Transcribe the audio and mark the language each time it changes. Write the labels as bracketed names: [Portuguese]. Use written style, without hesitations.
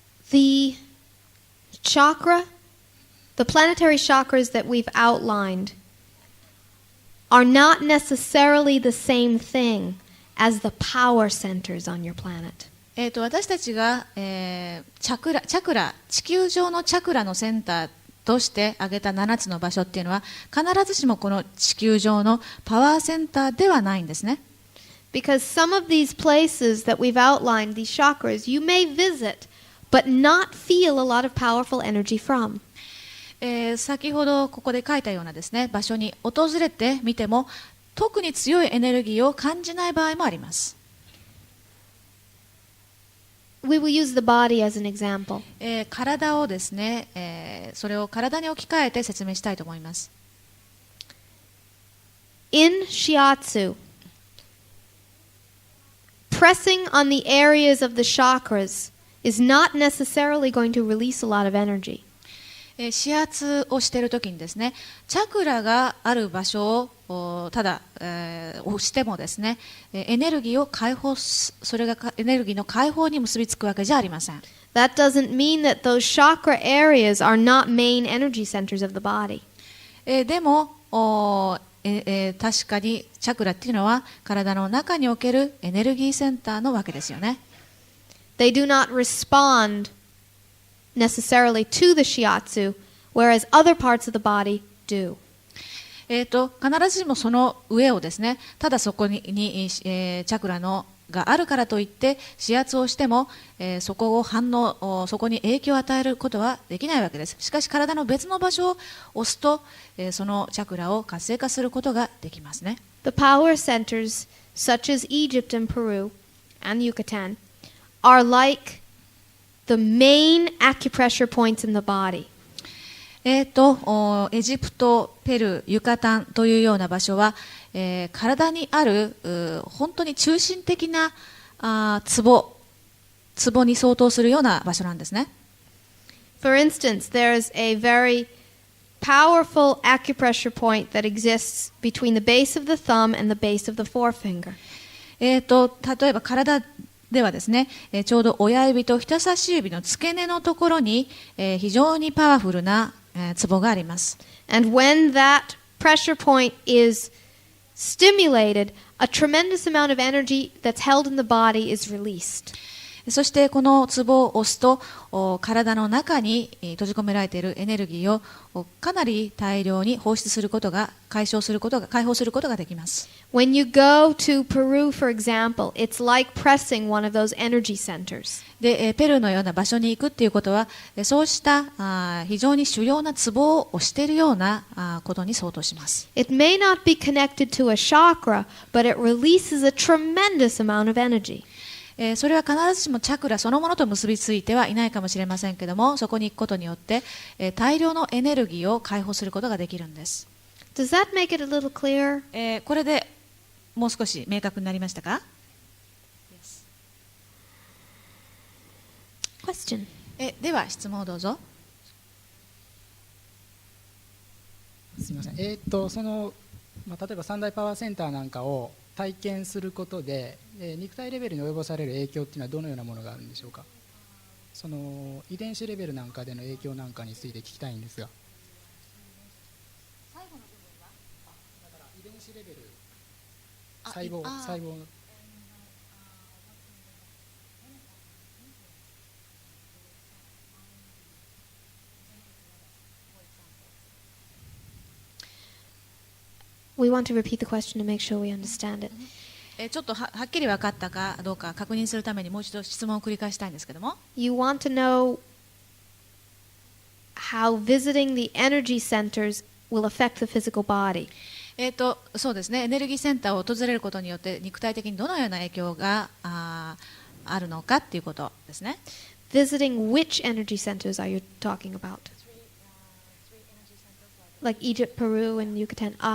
[English] The chakra, the planetary chakras that we've outlined are not necessarily the same thing as the power centers on your planet. [Japanese] 私たちが、チャクラ、地球上のチャクラのセンターとして挙げた7つの場所っていうのは必ずしもこの地球上のパワーセンターではないんですね。 [English] Because some of these places that we've outlined, these chakras, you may visit but not feel a lot of powerful energy from. [Japanese] 先ほどここで書いたようなですね、場所に訪れてみても特に強いエネルギーを感じない場合もあります。 [English] We will use the body as an example. [Japanese] 体をですね、それを体に置き換えて説明したいと思います。 [English] In shiatsu, pressing on the areas of the chakras is not necessarily going to release a lot of energy. [Japanese] 指圧をしているときにですね、チャクラがある場所をただ、押してもですね、エネルギーを解放それがエネルギーの解放に結びつくわけじゃありません。 [English] That doesn't mean that those chakra areas are not main energy centers of the body. [Japanese] でも確かにチャクラっていうのは体の中におけるエネルギーセンターのわけですよね。 [English] They do not respond necessarily to the shiatsu, whereas other parts of the body do. [Japanese] 必ずしもその上をですね、ただそこに、チャクラのがあるからといって指圧をしても、そこに影響を与えることはできないわけです。しかし体の別の場所を押すと、そのチャクラを活性化することができますね。 [English] The power centers, such as Egypt and Peru and Yucatan, are like the main acupressure points in the body. [Japanese] エジプト、ペルー、ユカタンというような場所は、体にある本当に中心的なツボに相当するような場所なんですね。 [English] For instance, there's a very powerful acupressure point that exists between the base of the thumb and the base of the forefinger. [Japanese] 例えば体ではですね、ちょうど親指と人差し指の付け根のところに、非常にパワフルなツボがあります。 [English] And when that pressure point is stimulated, a tremendous amount of energy that's held in the body is released. [Japanese] そしてこのツボを押すと体の中に閉じ込められているエネルギーをかなり大量に放出することが解放することができます。 [English] When you go to Peru, for example, it's like pressing one of those energy centers. [Japanese] でペルーのような場所に行くっていうことはそうした非常に主要なツボを押しているようなことに相当します。 [English] It may not be connected to a chakra, but it releases a tremendous amount of energy. [Japanese] それは必ずしもチャクラそのものと結びついてはいないかもしれませんけども、そこに行くことによって、大量のエネルギーを解放することができるんです。 [English] Does that make it a little clear? [Japanese] これでもう少し明確になりましたか？ [English] Question. [Japanese] では質問をどうぞ。すみません。その、例えば三大パワーセンターなんかを体験することで、肉体レベルに及ぼされる影響っていうのはどのようなものがあるんでしょうか。その遺伝子レベルなんかでの影響なんかについて聞きたいんですが。最後の部分は、だから遺伝子レベル、細胞の。 [English] We want to repeat the question to make sure we understand it. [Japanese] ちょっとはっきり分かったかどうか確認するためにもう一度質問を繰り返したいんですけども、 [English] You want to know how visiting the energy centers will affect the physical body. [Japanese] そうですね、エネルギーセンターを訪れることによって肉体的にどのような影響があるのかっていうことですね。 [English] Visiting which energy centers are you talking about? Like Egypt, Peru, and Yucatan.